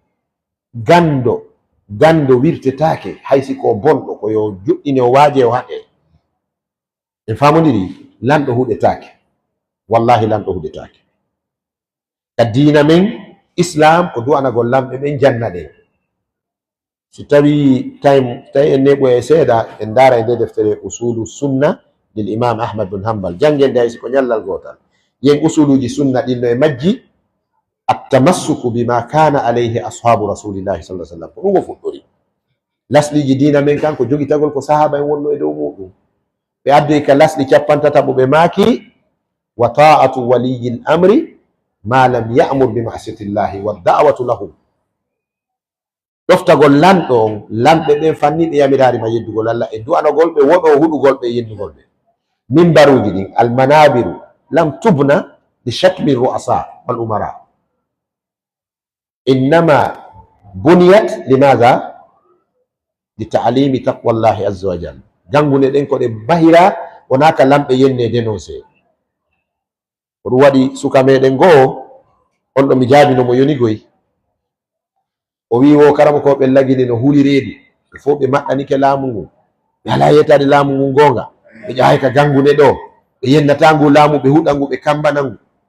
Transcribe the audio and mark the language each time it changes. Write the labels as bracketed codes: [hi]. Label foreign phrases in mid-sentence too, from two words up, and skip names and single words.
[ff] gando wirtetake haysi ko bonɗo ko yo juɗɗine o waaje o haɗe en famodiri lanɗo huɗetake wallahi lanɗo huɗetake ka diina men islam ko du'anagol lamɓe ɓen janna ɗen si tawi tawi en neɓo e seeɗa en daara e nde deftere [ar] أصول السنة للإمام أحمد بن حنبل [ff] jangende hay siko ñallal gotal yen usuluji sunna ɗinno e majji [ar] التمسك بما كان عليه أصحاب رسول الله صلى الله عليه وسلم [ff] ko ɗum o fuɗɗori lasɗiji diina men kanko jogitagol ko sahaba en wonno e dow muɗum ɓe addoy ka lasɗi capantataɓo ɓe maaki [ar] وطاعة ولي الأمر ما لم يأمر بمعصية الله والدعوة له [ff] ɗoftagol lanɗo on lamɓe ɓen fanniɓe yamirarima yeddugol Allah e du'anogol ɓe woɓe o huɗugol ɓe yeddugol ɓe mimbaruji ɗin [ar] المنابر لم تبن لشتم الرؤساء والأمراء إنما بنيت لتعليم تقوى الله عز وجل [ff] jangune ɗen ko ɗe bahira wonaka lamɓe yenne dénoncé ko ɗum waɗi suka meɗen goo on ɗo mi jaabino mo yonigoy o wi wo karama ko ɓe lagini no huuli reedu ɓe fof ɓe maɗɗanike laamu ngu ɓe ala yettade laamu ngu gonga ɓe ƴahay ka jangune ɗo ɓe yennata ngu laamu ɓe huɗa ngu ɓe kambana ngu